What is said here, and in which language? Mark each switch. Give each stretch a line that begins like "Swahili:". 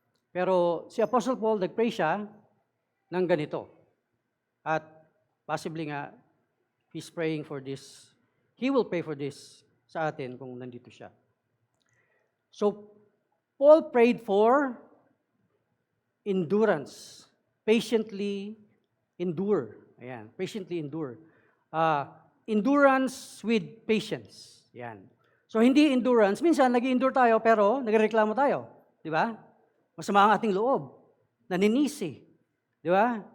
Filipino: Pero si Apostle Paul, nag-pray siya ng ganito.
English: At possibly nga, he's praying for this. He will pray for this
Filipino: sa atin kung nandito siya.
English: So, Paul prayed for endurance. Patiently endure. Ayan, patiently endure. Endurance with patience.
Filipino: Ayan. So, hindi endurance. Minsan, nag-endure tayo, pero nagreklamo tayo. Di ba? Masama ang ating loob. Naninisi. Di ba?